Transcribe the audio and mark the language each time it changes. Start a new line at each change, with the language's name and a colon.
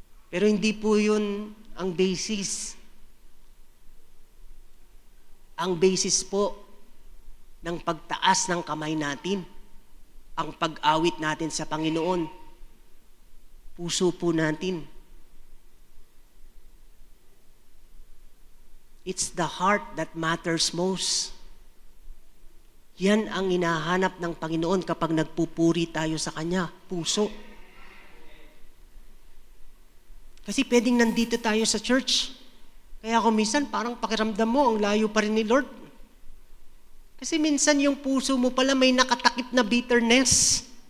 Filipino: Pero hindi po yun ang basis. Ang basis po ng pagtaas ng kamay natin, ang pag-awit natin sa Panginoon, puso po natin.
English: It's the heart that matters most.
Filipino: Yan ang hinahanap ng Panginoon kapag nagpupuri tayo sa Kanya, puso. Kasi pwedeng nandito tayo sa church. Kaya kung minsan parang pakiramdam mo, ang layo pa rin ni Lord. Kasi minsan yung puso mo pala may nakatakip na bitterness.